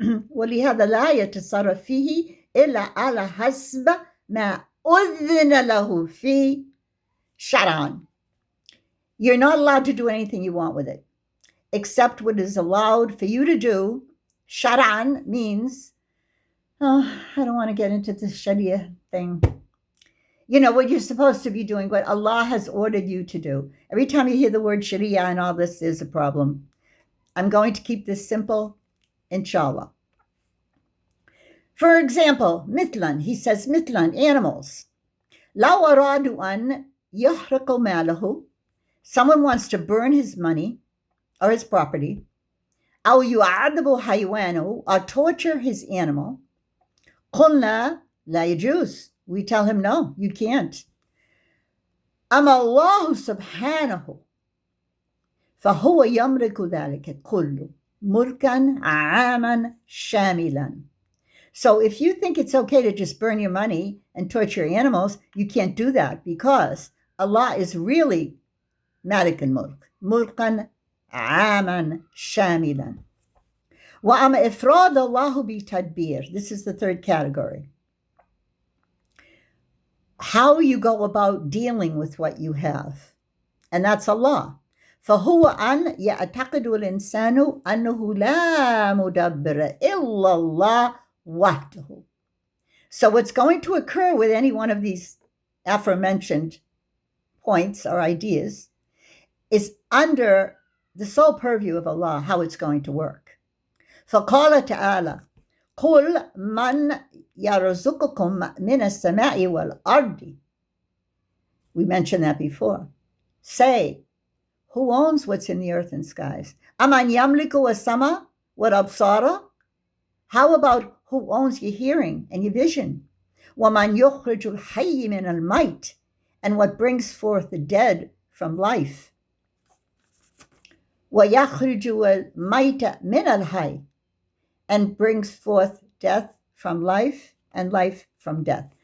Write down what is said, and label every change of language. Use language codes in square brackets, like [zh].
[ar] ولهذا لا يتصرف فيه إلا على حسب ما أذن له فيه شرعا. [en] You're not allowed to do anything you want with it, except what is allowed for you to do. Shara'n means, I don't want to get into this Sharia thing. You know, what you're supposed to be doing, what Allah has ordered you to do. Every time you hear the word Sharia and all this, there's a problem. I'm going to keep this simple, inshallah. For example, مثلا, he says مثلا, animals. [ar] لو أرادوا أن يحرقوا ماله. [en] Someone wants to burn his money or his property. [ar] أو يعذبوا حيوانه, [en] or torture his animal. [ar] قلنا لا يجوز. [en] We tell him, no, you can't. [ar] أما الله سبحانه فهو يملك ذلك كله ملكا عاما شاملا. [en] So if you think it's okay to just burn your money and torture animals, you can't do that, because Allah is really [ar] مالك الملك ملكا عاما شاملا. وأما إفراد الله بتدبير. [en] This is the third category. How you go about dealing with what you have. And that's Allah. [ar] فهو أن يعتقد الإنسان أنه لا مدبر إلا الله وحده. [en] So what's going to occur with any one of these aforementioned points or ideas is under the sole purview of Allah, how it's going to work. [ar] فقال تعالى قل من يرزقكم من السماء والأرض. [en] We mentioned that before. Say, who owns what's in the earth and skies? [ar] أمن يملك السماء والأبصار. [en] How about who owns your hearing and your vision? [ar] ومن يخرج الحي من الميت. [en] And what brings forth the dead from life. [ar] ويخرج الميت من الحي. [en] And brings forth death from life and life from death.